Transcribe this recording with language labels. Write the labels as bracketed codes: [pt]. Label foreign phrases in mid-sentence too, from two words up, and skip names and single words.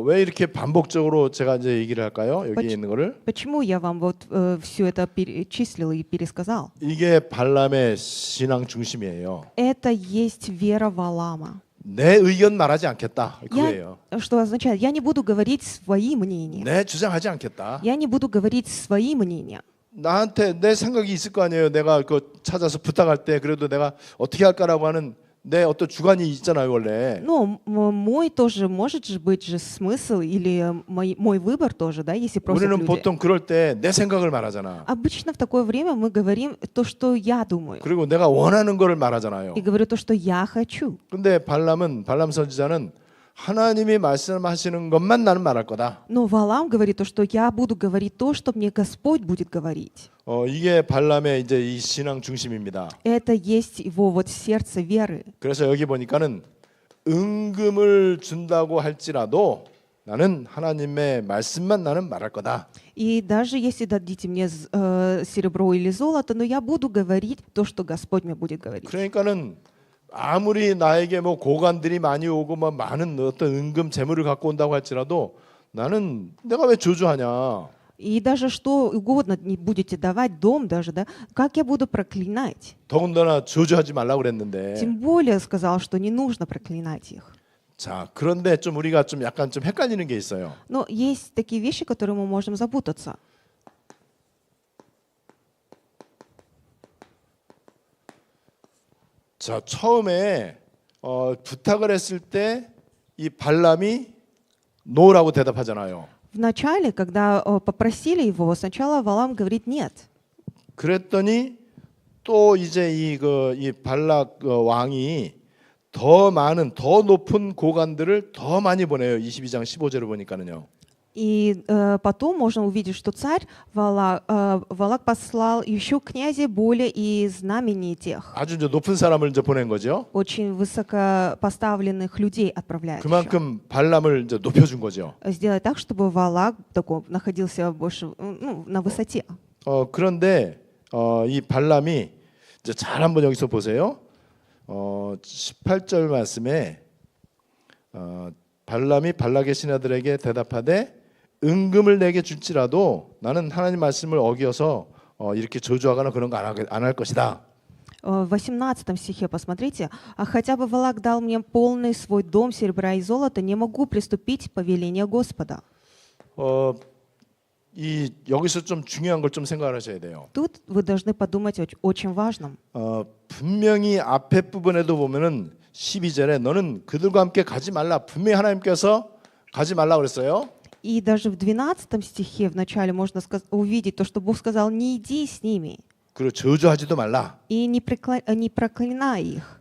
[ko] 왜 이렇게 반복적으로 제가 이제 얘기를 할까요? 여기 있는 거를? [ru] Почему я вам вот все это перечислил и пересказал? [ko] 이게 발람의 신앙 중심이에요. [ru] Это есть вера Валаама. [ko] 내 의견 말하지 않겠다. 그거예요. [ru] Что означает, я не буду говорить свои мнения. [ko] 내 주장하지 않겠다. [ru] Я не буду говорить свои мнения. [ko] 나한테 내 생각이 있을 거 아니에요. 내가 그 찾아서 부탁할 때 그래도 내가 어떻게 할까라고 하는 내 어떤 주관이 있잖아요, 원래. [ru] Но мой тоже может же быть же смысл или мой выбор тоже, да, если просят [ko] 우리는 [ru] люди. [ko] 보통 그럴 때 내 생각을 말하잖아. [ru] Обычно в такое время мы говорим то, что я думаю, [ko] 그리고 내가 원하는 거를 말하잖아요. [ru] и говорю то, что я хочу. [ko] 근데 발람 선지자는 하나님이 말씀하시는 것만 나는 말할 거다. [ru] Но Валаам говорит то, что я буду говорить то, что мне Господь будет говорить. [ko] 이게 발람의 이제 이 신앙 중심입니다. [ru] Это есть его вот сердце веры. [ko] 그래서 여기 보니까는 은금을 준다고 할지라도 나는 하나님의 말씀만 나는 말할 거다. [ru] И даже если дадите мне серебро или золото, но я буду говорить то, что Господь мне будет говорить. [ko] 그러니까는 아무리 나에게 뭐 고관들이 많이 오고 뭐 많은 어떤 은금 재물을 갖고 온다고 할지라도 나는 내가 왜 저주하냐? [ru] И даже что угодно не будете давать, дом даже, да, как я буду проклинать? [ko] 더군다나 저주하지 말라고 그랬는데. [ru] Тем более сказал, что не нужно проклинать их. [ko] 자, 그런데 좀 우리가 좀 약간 좀 헷갈리는 게 있어요. [ru] Но есть такие вещи, которые мы можем запутаться. [ko] 자, 처음에 부탁을 했을 때 이 발람이 노라고 대답하잖아요. [ru] Вначале, когда попросили его, сначала Валаам говорит нет. [ko] 그랬더니 또 이제 이 발락 왕이 더 많은 더 높은 고관들을 더 많이 보내요. 22장 15절을 보니까는요. [ru] И потом можно увидеть, что царь Валак послал еще князей более и знаменитых. [ko] 아주 이제 높은 사람을 이제 보낸 거죠. [ru] Очень высокопоставленных людей отправляет. еще. [ko] 그만큼 발람을 이제 높여준 거죠. [ru] Сделать так, чтобы Валак такой находился больше на высоте. [ko] 그런데 이 발람이 이제 잘 한번 여기서 보세요. 18절 말씀에 발람이 발락의 신하들에게 대답하되 은금을 내게 줄지라도 나는 하나님 말씀을 어겨서 이렇게 저주하거나 그런 거 안 할 것이다. [ru] В 18 стихе посмотрите. «А хотя бы Валак дал мне полный свой дом серебра и золота, не могу приступить повеление Господа». [ko] 여기서 좀 중요한 걸 좀 생각하셔야 돼요. [ru] Тут вы должны подумать о очень важном. [ko] 분명히 앞에 부분에도 보면은 12절에 너는 그들과 함께 가지 말라. 분명히 하나님께서 가지 말라 그랬어요. [ru] И даже в 12 стихе в начале можно увидеть то, что Бог сказал, не иди с ними [ko] 그리고 저주하지도 말라. [ru] и не проклинай их.